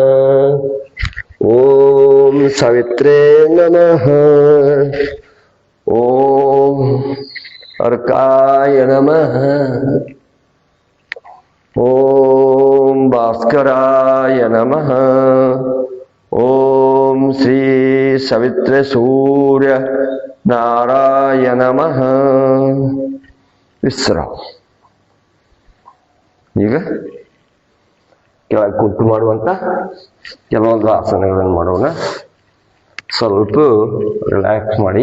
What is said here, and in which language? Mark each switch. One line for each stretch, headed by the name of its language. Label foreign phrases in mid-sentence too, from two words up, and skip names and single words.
Sanskrit: ಓಂ ಸಾವಿತ್ರೇ ನಮಃ. ಓಂ ಅರ್ಕಾಯ ನಮಃ. ಓಂ ಭಾಸ್ಕರಾಯ ನಮಃ. ಓಂ ಶ್ರೀ ಸವಿತ್ರ ಸೂರ್ಯ ನಾರಾಯ ನಮಃ.
Kannada: ವಿಶ್ರಾಮ. ಈಗ ಕೆಳಗೆ ಕೂತು ಮಾಡುವಂತ ಕೆಲವೊಂದು ಆಸನಗಳನ್ನು ಮಾಡೋಣ. ಸ್ವಲ್ಪ ರಿಲ್ಯಾಕ್ಸ್ ಮಾಡಿ.